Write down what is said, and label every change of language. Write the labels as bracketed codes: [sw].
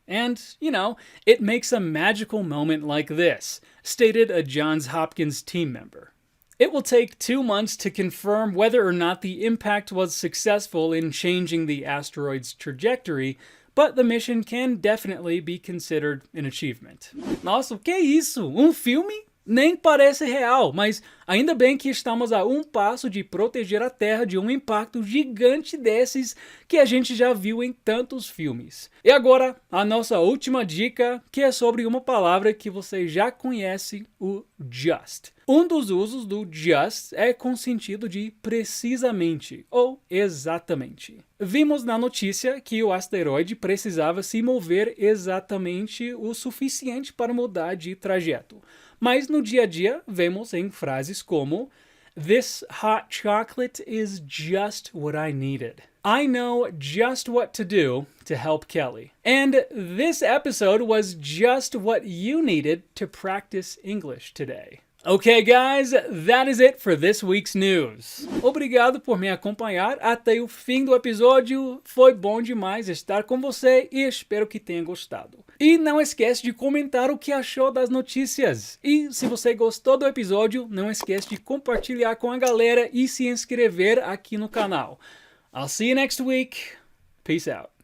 [en] And, it makes a magical moment like this, stated a Johns Hopkins team member. It will take 2 months to confirm whether or not the impact was successful in changing the asteroid's trajectory, but the mission can definitely be considered an achievement. [pt] Nossa, o que é isso? Um filme? Nem parece real, mas ainda bem que estamos a um passo de proteger a Terra de um impacto gigante desses que a gente já viu em tantos filmes. E agora, a nossa última dica, que é sobre uma palavra que você já conhece, o just. Um dos usos do just é com sentido de precisamente ou exatamente. Vimos na notícia que o asteroide precisava se mover exatamente o suficiente para mudar de trajeto. Mas no dia a dia, vemos em frases como [en] This hot chocolate is just what I needed. I know just what to do to help Kelly. And this episode was just what you needed to practice English today. Okay, guys, that is it for this week's news. [pt] Obrigado por me acompanhar até o fim do episódio. Foi bom demais estar com você e espero que tenha gostado. E não esquece de comentar o que achou das notícias. E se você gostou do episódio, não esquece de compartilhar com a galera e se inscrever aqui no canal. [en] I'll see you next week. Peace out.